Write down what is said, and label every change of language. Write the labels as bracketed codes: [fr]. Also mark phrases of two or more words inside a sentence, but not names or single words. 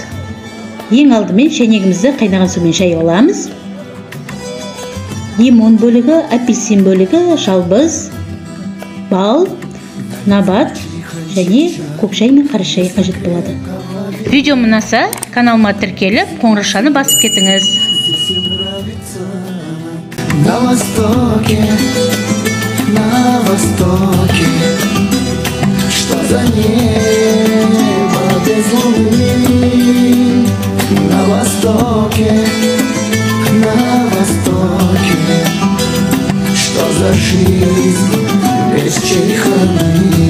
[kk] Ең алдымен шайнегімізді қайнаған сумен шай аламыз. Лимон бөлігі, апельсин бөлігі, жалбыз, бал, набат және көк шай мен қара шай қажет болады. Видеом ұнаса, каналыма тіркеліп, қоңырашаны басып кетіңіз. [ru] На востоке, что за небо без луны? На востоке, что за жизнь без чайханы?